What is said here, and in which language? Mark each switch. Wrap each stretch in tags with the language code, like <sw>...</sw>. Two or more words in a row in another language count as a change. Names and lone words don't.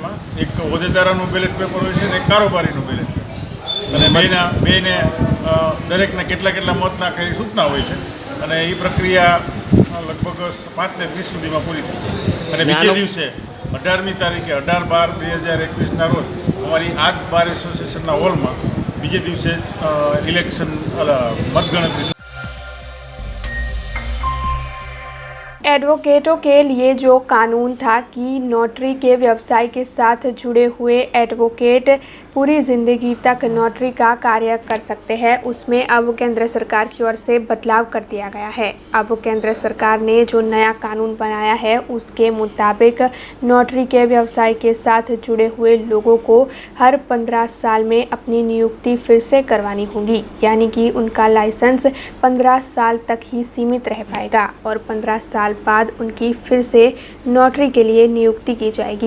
<gu>એમાં એક હોદ્દેદારોનું બેલેટ પેપર હોય છે અને એક કારોબારીનું બેલેટ પેપર અને બેને દરેકને કેટલા મતના કઈ સૂચના હોય છે અને એ પ્રક્રિયા લગભગ 5 ને 30 સુધીમાં પૂરી થઈ જાય અને બીજે દિવસે 18મી તારીખે 18/12/2021ના રોજ અમારી આ બાર એસોસિએશનના હોલમાં બીજે દિવસે ઇલેક્શન मतगणतरी।</gu> <hi>एडवोकेटों के लिए जो कानून था कि नोटरी के व्यवसाय के साथ जुड़े हुए एडवोकेट पूरी ज़िंदगी तक नोटरी का कार्य कर सकते हैं, उसमें अब केंद्र सरकार की ओर से बदलाव कर दिया गया है। अब केंद्र सरकार ने जो नया कानून बनाया है उसके मुताबिक नोटरी के व्यवसाय के साथ जुड़े हुए लोगों को हर 15 साल में अपनी नियुक्ति फिर से करवानी होगी, यानी कि उनका लाइसेंस 15 साल तक ही सीमित रह पाएगा और 15 साल बाद उनकी फिर से नोटरी के लिए नियुक्ति की जाएगी।</hi>